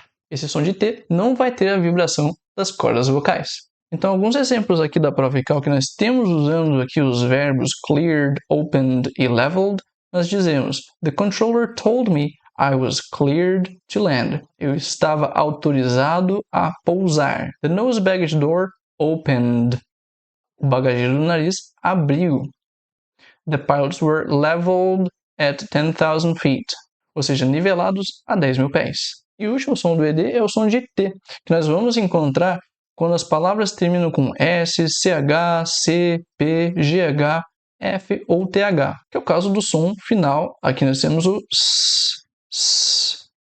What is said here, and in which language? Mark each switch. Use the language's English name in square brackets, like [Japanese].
[Portuguese] Esse som de T não vai ter a vibração das cordas vocais. Então, alguns exemplos aqui da prova ECAL que nós temos usando aqui os verbos cleared, opened e leveled, nós dizemos: [English] The controller told me I was cleared to land. [Portuguese] Eu estava autorizado a pousar. [English] The nose baggage door opened. [Portuguese] O bagageiro do nariz abriu. [English] The pilots were leveled at 10,000 feet. [Portuguese] Ou seja, nivelados a 10.000 pés. E o último som do ED é o som de T, que nós vamos encontrar quando as palavras terminam com S, CH, C, P, GH, F ou TH, que é o caso do som final. Aqui nós temos o S, S.